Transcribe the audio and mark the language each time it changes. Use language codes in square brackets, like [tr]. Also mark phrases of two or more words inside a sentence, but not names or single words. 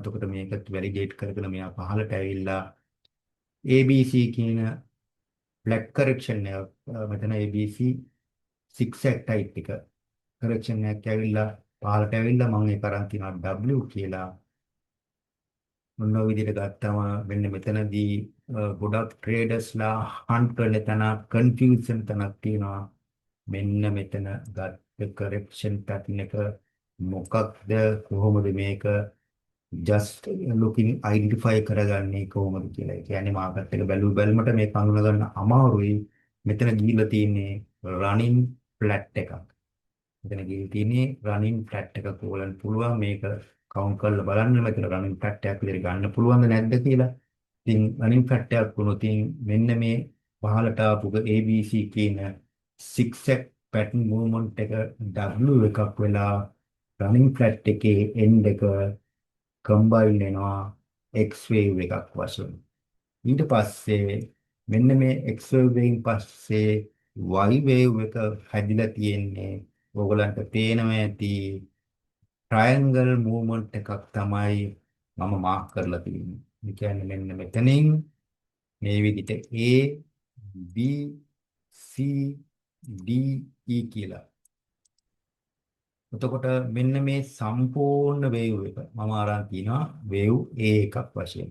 [si] එතකොට මේකත් වැලිඩේට් කරගෙන මෙයා පහළට ඇවිල්ලා ABC කියන [en] black correction [si] එක මෙතන ABC 6 type එක කරෙක්ෂන් එකක් ඇවිල්ලා පහළට ඇවිල්ලා මම ඒක අරන් තිනවා W කියලා. මොන විදිහට ගත්තම මෙන්න මෙතනදී ගොඩක් ට්‍රේඩර්ස්ලා හන්ට් වෙන තැන කන්ෆියුෂන් තැනක් තියෙනවා. මෙන්න මෙතන ගත්ත [en] correction pattern [si] එක මොකක්ද කොහොමද මේක [en] just looking identify [si] කරගන්නේ කොහොමද කියලා. ඒ කියන්නේ මාකට් එක බැලුමට මේක අඳුන ගන්න අමාරුයි. මෙතන ගිහිල්ලා තියෙන්නේ [en] running flat [si] එකක්. මෙතන ගිහින් තියෙන්නේ [en] running flat [si] එකක් ඕලන්න පුළුවන් මේක කවුන්ට් කරලා බලන්න මෙතන [en] running flat [si] එකක් විතර ගන්න පුළුවන්ද නැද්ද කියලා. ඉතින් [en] running flat [si] එකක් වුණොත් මෙන්න මේ පහළට ආපු ABC කියන [en] 6x pattern movement [si] එක W එකක් වෙලා [en] running flat [si] එකේ end එක combine වෙනවා [en] X wave [si] එකක් වශයෙන්. ඊට පස්සේ මෙන්න මේ [en] X wave [si] එකෙන් පස්සේ [en] Y wave [si] එක හැදිලා තියෙන්නේ ඕගලන්ට පේනවා ඇති [en] triangle movement [si] එකක් තමයි මම මාක් කරලා තියෙන්නේ. ඒ කියන්නේ මෙන්න මෙතනින් මේ විදිහට A B C D E කියලා. එතකොට මෙන්න මේ සම්පූර්ණ වේව් එක මම අරන් තිනවා වේව් A එකක් වශයෙන්.